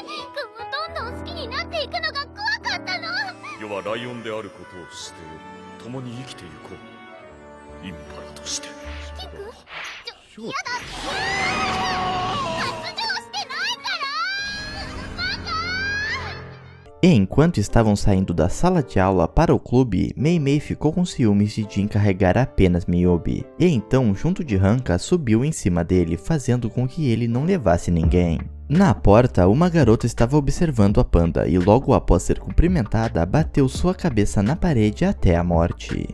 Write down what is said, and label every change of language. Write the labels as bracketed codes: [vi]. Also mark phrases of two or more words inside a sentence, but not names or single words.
[ja] 君をどんどん好きになっていくのが怖かったの。世はライオンであることを知って共に生きていこう。インパラとして。キン君、やだ。発情してないから。バカ。 [pt] Enquanto estavam saindo da sala de aula para o clube, Mei Mei ficou com ciúmes de Jin carregar apenas Miyubi, e então, junto de Hanka, subiu em cima dele, fazendo com que ele não levasse ninguém. Na porta, uma garota estava observando a panda e logo após ser cumprimentada, bateu sua cabeça na parede até a morte.